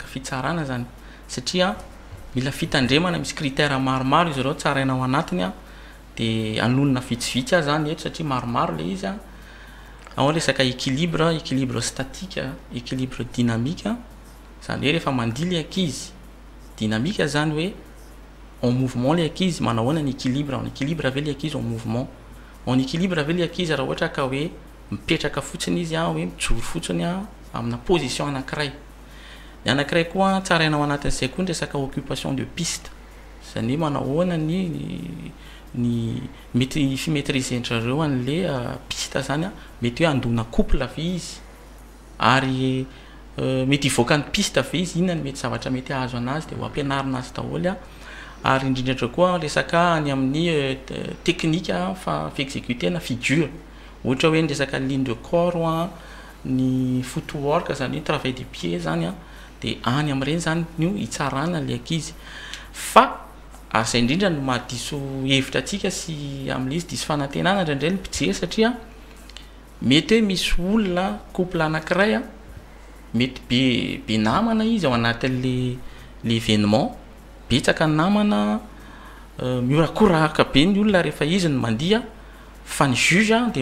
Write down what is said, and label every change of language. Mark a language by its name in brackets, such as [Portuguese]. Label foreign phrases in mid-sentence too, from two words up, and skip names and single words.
[Malagasy] fitsarana zany satria mila fitandremana misy critère maromaro izy ireo tsaraina ao anatiny a de anonona vitsivitsy a zany eto satria maromaro le izy a ao resaka [French] équilibre statique équilibre dynamique [Malagasy] zany hoe rehefa mandily ankizy dynamique zany hoe [French] en mouvement les [Malagasy] ankizy manao ahoana ny équilibre ave le ankizy [French] en mouvement en équilibre [Malagasy] ave le ankizy raha ohatra ka hoe mipetraka fotsiny izy a hoe mijoro fotsiny a amina position anankiray ny anankiray koa tsarainao anatin'izay koa ny resaka [French] occupation de piste [Malagasy] zany hoe manao ahoana ny mety fimaîtrisentrareo an'le piste zany a mety hoe andona couple ave izy ary mety ivoaka ny piste ave izy inona ny mety zavatra mety ahazo anazy de ho ampianarina azy daholo a ary indrindrandra koa resaka any amin'ny technique fa exécuter na figure ohatra hoe ny resaka [French] ligne de corps [Malagasy] ny footwork zany hoe [French] travail de pied [Malagasy] zany a de any am'ireny zany no hitsarana le ankizy fa asa indrindra no mahadiso hevitra atsika sy amin'le izy diso fanantenana indraindray ny mpijery satria mety hoe misy olona couple anankiray a mety be namana izy ao anatin'le événement betsaka ny namana miorakoraka be ny olona rehefa izy no mandia fa ny [French] juge de